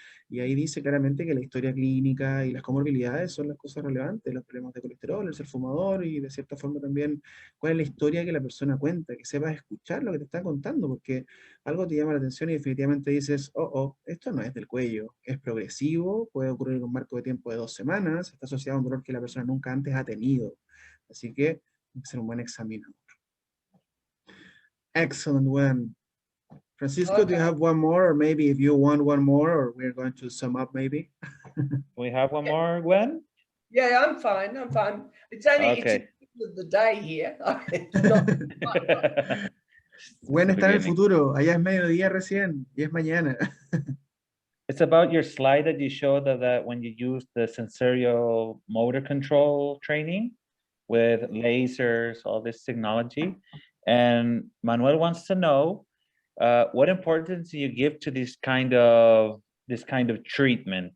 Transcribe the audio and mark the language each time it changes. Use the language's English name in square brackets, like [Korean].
[Spanish] Y ahí dice claramente que la historia clínica y las comorbilidades son las cosas relevantes, los problemas de colesterol, el ser fumador y de cierta forma también cuál es la historia que la persona cuenta, que sepas escuchar lo que te está contando, porque algo te llama la atención y definitivamente dices, esto no es del cuello, es progresivo, puede ocurrir en un marco de tiempo de 2 semanas, está asociado a un dolor que la persona nunca antes ha tenido. Así que hay que ser un buen examinador. [English] Excellent one. Francisco, do you have one more, or maybe if you want one more, or we're going to sum up maybe? We have one more, Gwen? Yeah, I'm fine. I'm fine. It's only it's Okay. the middle of the day here. It's not. [Spanish] Gwen está en el futuro, allá es mediodía recién, y es mañana. [English] It's about your slide that you showed that when you use the sensorial motor control training with lasers, all this technology. And Manuel wants to know what importance do you give to this kind of treatment?